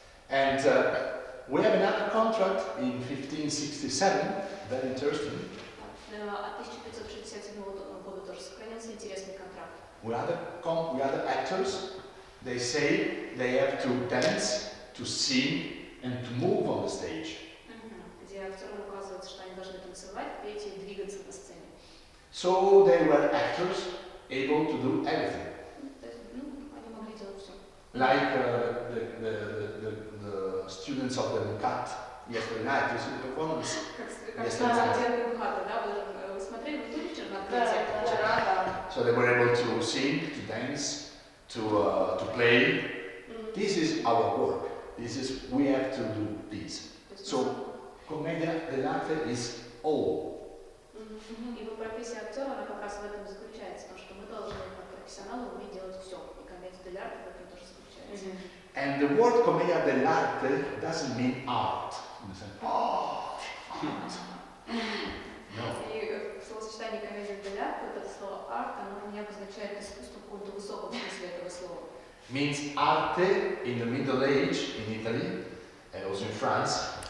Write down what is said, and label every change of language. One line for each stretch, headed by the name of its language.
English: And we have another contract in 1567, very interesting.
Russian: От 1567 года тоже сохранился интересный контракт.
English: We other actors, they say they have to dance, to sing, and to move on the stage.
Russian: Где актерам указывается, что они должны танцевать, петь и двигаться на сцене.
English: So they were actors able to do everything.
Russian: Они могли делать все.
English: Like the students of the MCAT yesterday night, you see the performance? Yesterday night.
Russian: Вы смотрели, вы были вчера на открытии?
English: So they were able to sing, to dance, to play. This is our work. We have to do this. So Commedia dell'arte is all.
Russian: И профессия актера, она как раз в этом заключается, потому что мы должны, как профессионалы, уметь делать все. И комедия dell'arte в этом тоже заключается.
English: And the word Commedia dell'arte doesn't mean art. In the sense, art. No.
Russian: И словосочетание вот это слово арт, оно не обозначает искусство в каком-то высоком смысле этого слова.
English: Means arte in the Middle Age in Italy and also in France.